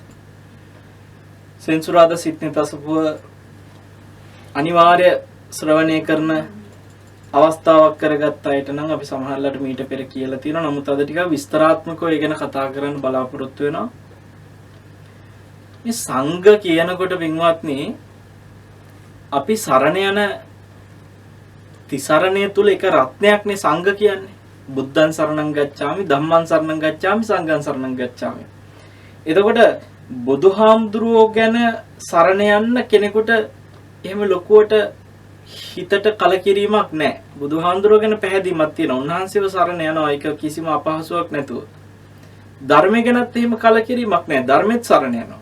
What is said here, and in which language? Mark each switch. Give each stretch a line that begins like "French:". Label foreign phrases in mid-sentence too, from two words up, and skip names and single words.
Sinhala: සෙන්සුරාදා සිත් නිතසපුව අනිවාර්ය ශ්‍රවණය කරන අවස්ථාවක් කරගත්ත අයට නම් අපි සමහරවිට මීට පෙර කියලා තියෙනවා. නමුත් අද ටිකක් විස්තරාත්මකව ඒ ගැන කතා කරන්න බලාපොරොත්තු වෙනවා. මේ සංඝ කියනකොට පින්වත්නි අපි සරණ යන තිසරණය තුල එක රත්නයක්නේ සංඝ කියන්නේ.
Pali: බුද්ධං සරණං ගච්ඡාමි ධම්මං සරණං ගච්ඡාමි සංඝං සරණං ගච්ඡාමි.
Sinhala: එතකොට බුදුහාමුදුරුවෝ ගැන සරණ යන්න කෙනෙකුට එහෙම ලොකුවට හිතට කලකිරීමක් නැහැ. බුදුහාමුදුරුවෝ ගැන පැහැදීමක් තියෙනවා. උන්වහන්සේව සරණ යනවා ඒක කිසිම අපහසුාවක් නැතුව. ධර්මය ගැනත් එහෙම කලකිරීමක් නැහැ. ධර්මෙත් සරණ යනවා.